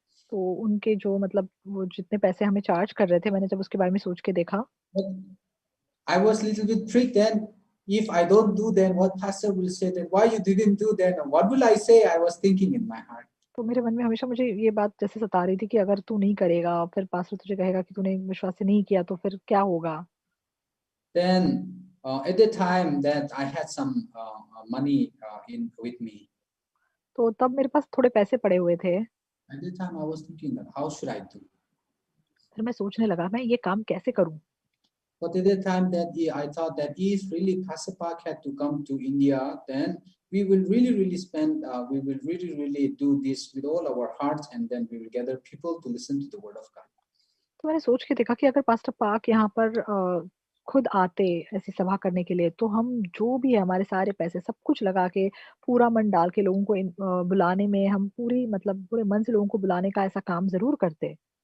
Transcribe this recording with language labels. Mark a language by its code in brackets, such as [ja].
[hi] तो उनके जो मतलब वो जितने पैसे हमें चार्ज कर रहे थे, मैंने जब उसके बारे में सोच के देखा, [en] But I was a little bit tricked then. If I don't do, then what pastor will say that why you didn't do then? What will I say? I was thinking in my heart. [hi] तो मेरे मन में हमेशा मुझे ये बात जैसे सता रही थी कि अगर तू नहीं करेगा, फिर पास्टर तुझे कहेगा कि तूने विश्वास से नहीं किया, तो फिर क्या होगा? [en] Then at the time that I had some money in with me. [hi] तो तब मेरे पास थोड़े पैसे पड़े हुए थे। [en] At the time I was thinking that how should I do? [hi] फिर मैं सोचने लगा मैं ये काम कैसे करूँ? [en] But at the time that I thought that if really Pastor Park had to come to India, then we will really spend, we will really do this with all our hearts, and then we will gather people to listen to the word of God. [hi] तो मैंने सोच के देखा कि अगर pastor पाक यहाँ पर खुद आते ऐसी सभा करने के लिए, तो हम जो भी है हमारे सारे पैसे सब कुछ लगा के, पूरा मन डाल के लोगों को बुलाने में हम पूरी मतलब पूरे मन से लोगों को बुलाने का ऐसा काम ज़रूर करते।